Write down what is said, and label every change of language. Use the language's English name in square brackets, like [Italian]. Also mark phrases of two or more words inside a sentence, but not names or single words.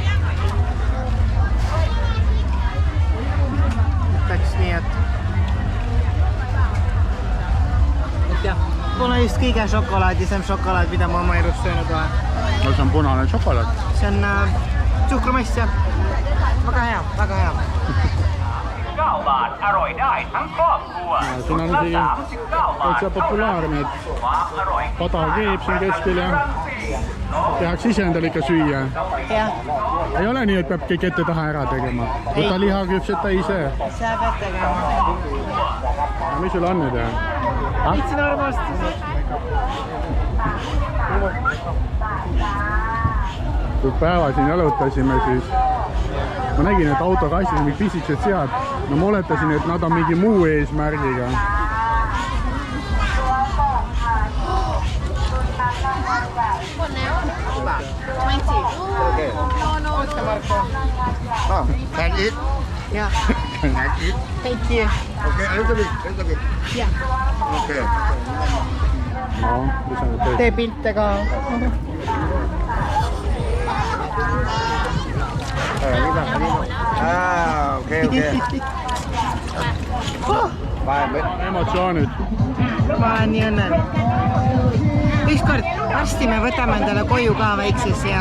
[Estonian] Ütleks nii, et jah, pole just kõige šokolaadisem šokolaad, mida ma oma elus söönud olen. No see on punane šokolaad. See on suhkrumast ja väga hea, väga hea. [Thai] 9 บาทอร่อยได้ทั้งครอบครัว [Estonian] Siin on isegi täitsa populaarne, et pada keeb siin keskel ja tehakse ise endale ikka süüa. Ei ole nii, et peab kõik ette taha ära tegema. Võta liha küpseta ise. Sa pead tegema. Mis sul on nüüd? Itsin armastused. Kui päeva siin jalutasime, siis ma nägin, et autokastis on mingid pisikesed sead. No ma oletasin, et nad on mingi muu eesmärgiga. [English] Can eat? Yeah. Can I eat? Thank you. Okay, a little bit. Yeah. Okay. [Estonian] No, mis on nüüd Tee pilte ka. Okay. emotsioonid. Ma olen nii õnnelik. Ükskord varsti me võtame endale koju ka väikses ja